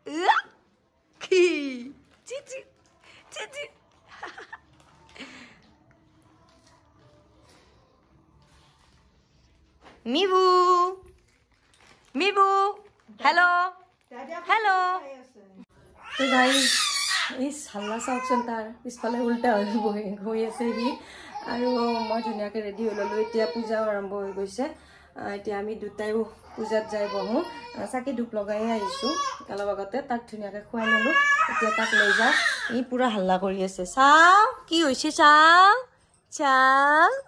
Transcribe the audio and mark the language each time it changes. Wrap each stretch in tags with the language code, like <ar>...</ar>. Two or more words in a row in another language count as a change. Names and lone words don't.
<as>Cici. Mibu. Hello.</as> <hi>तो गाइस इस हल्ला</hi> <as>चाওকচোন তাৰ পিছফালে উল্টা হৈ আছে সি আৰু মই ধুনীয়াকৈ ৰেডি হৈ ল'লোঁ এতিয়া পূজাও আৰম্ভ হৈ গৈছে এতিয়া আমি দুটাইও পূজাত যাই বহোঁ চাকি ধূপ লগাই আহিছোঁ অলপ আগতে তাক ধুনীয়াকৈ খুৱাই ল'লোঁ এতিয়া তাক লৈ যাওঁ ই পুৰা হাল্লা কৰি আছে চাওঁ কি হৈছে চাওঁ</as>